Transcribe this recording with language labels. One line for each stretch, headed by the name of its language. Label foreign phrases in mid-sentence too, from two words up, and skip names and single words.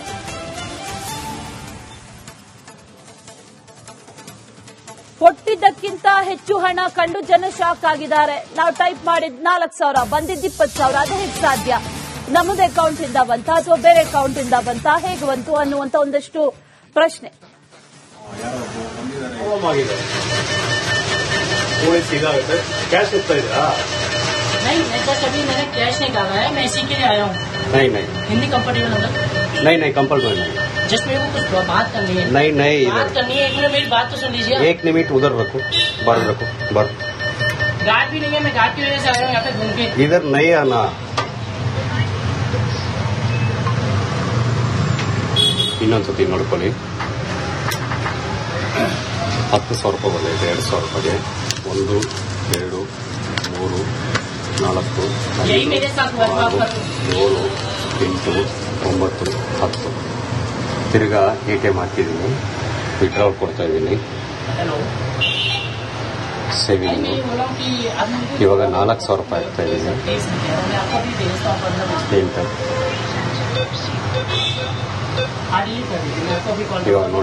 Kannada: ಕೊಟ್ಟಿದ್ದಕ್ಕಿಂತ ಹೆಚ್ಚು ಹಣ ಕಂಡು ಜನ ಶಾಕ್ ಆಗಿದ್ದಾರೆ. ನಾವು ಟೈಪ್ ಮಾಡಿದ್ 4,000 ಬಂದಿದ್ದು 20,000. ಅದು ಹೇಗೆ ಸಾಧ್ಯ? ನಮ್ಮದೇ ಅಕೌಂಟ್ ಇಂದ ಬಂತ ಅಥವಾ ಬೇರೆ ಅಕೌಂಟ್ ಇಂದ ಬಂತ, ಹೇಗೆ ಬಂತು ಅನ್ನುವಂತ ಒಂದಷ್ಟು ಪ್ರಶ್ನೆ.
Hindi: नहीं ऐसा कभी मैंने कैश नहीं कहा है. मैं इसी के लिए आया हूँ. नहीं हिंदी कंफर्टेबल मतलब नहीं कंफर्टेबल नहीं. जस्ट मेरे को कुछ बात करनी है. नहीं बात करनी है. एक मिनट मेरी बात तो सुन लीजिए. 1 मिनट उधर रखो, बाहर रखो. गार्ड भी नहीं है. मैं गार्ड की वजह से आया हूँ यहाँ पे घूम के. इधर नहीं आना.
Kannada: ಇನ್ನೊಂದ್ಸತಿ ನೋಡ್ಕೊಳ್ಳಿ. 10,000 ರೂಪಾಯಿ ಬಂದೈತೆ. 2,000 ರೂಪಾಯಿಗೆ 1 2 3 4 5
Hindi: यही मेरे साथ हुआ था.
Kannada: 7 8 9 10 ತಿರ್ಗಾ ATM ಹಾಕಿದ್ದೀನಿ. ವಿಡ್ರಾಲ್ ಕೊಡ್ತಾ ಇದ್ದೀನಿ. हेलो ಸೇವಿಂಗ್ ಇವಾಗ 4,000 ರೂಪಾಯಿ ಆಗ್ತಾ ಇದ್ದೀನಿ. ಇವಾಗ ನೋಡಿ